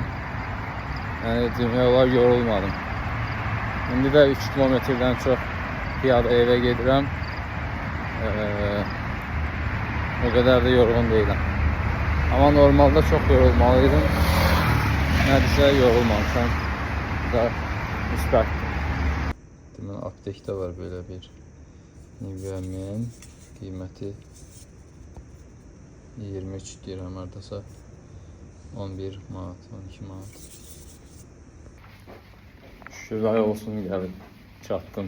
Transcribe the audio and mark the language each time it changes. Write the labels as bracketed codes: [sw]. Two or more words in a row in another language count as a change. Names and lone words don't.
[tr] Yani [az] demək olar [tr] yorulmadım. Şimdi de 3 kilometreden çok piyada eve gedirəm. O kadar da yorgun değilim. Ama normalde çok yorulmalıydım. Neredeyse yorulmamışam. [az] Da müsbət. Deməli aptekdə var [tr] böyle bir [az] Nivea Men. Qiyməti 23 dirham, hardasa 11 manat, 12 manat. Şükürlər olsun gəlib çatdım.